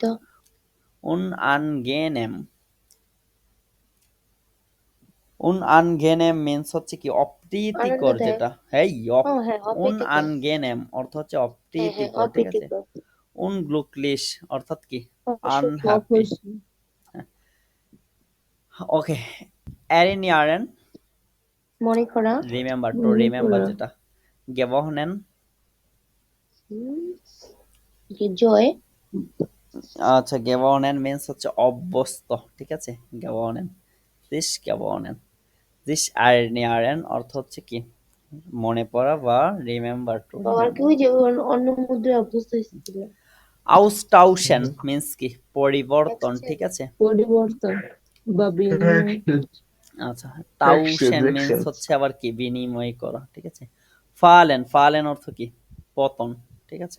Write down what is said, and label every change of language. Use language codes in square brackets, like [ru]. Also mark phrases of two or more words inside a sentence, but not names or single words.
[de] unangenehm, unangenehm means [bn] হচ্ছে কি? অপ্রীতিকর, আনন্দদায়ক। যেটা এই ও হ্যাঁ, অপ্রীতিকর। unangenehm অর্থ হচ্ছে হ্যাঁ হ্যাঁ, অপ্রীতিকর, ঠিক আছে? অপ্রীতিকর। unglücklich অর্থাৎ কি? অসুখী। [en] unhappy, [bn] অখুশি। ওকে। erinnern মনে করা। [en] remember, to [bn] মনে [en] remember [bn] করা। যেটা। gewonnen জয় আচ্ছা, gewonnen means হচ্ছে অভ্যস্ত, ঠিক আছে? [de] gewonnen, sich gewonnen, sich erinnern [bn] অর্থ হচ্ছে কি মনে পড়া বা [en] remember to [bn] আর কি ওই যে অন্য মুদ্রায় অভ্যস্ত হয়েছিল austauschen means কি পরিবর্তন, ঠিক আছে? পরিবর্তন বা বিনিময়। আচ্ছা, tauschen means হচ্ছে আবার কি বিনিময় করা, ঠিক আছে? fallen, fallen অর্থ কি পতন, ঠিক আছে?